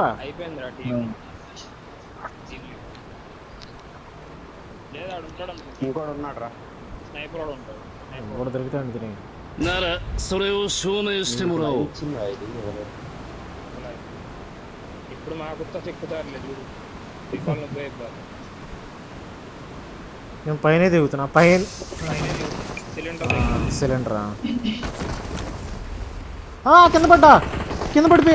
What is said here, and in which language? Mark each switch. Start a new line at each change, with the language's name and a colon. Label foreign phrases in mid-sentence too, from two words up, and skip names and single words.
Telugu: అయిపోయిందిరా టీం. లేదా ఉంటాడు అనుకుంటా. ఇంకోటి ఉన్నాడు రా, స్నైపర్ వాడు ఉంటాడు. ఇంకోటి దొరికితే తినే.
Japanese: ならそれを証明してもらおう。
Telugu: ఇప్పుడు మా గుర్త చెక్కుతారులే చూడు. రికాల్ పోయే కాదు. నేను పైన దిగుతున్నా. పైన సిలిండర్ సిలిండరా? కింద పడిపోయా.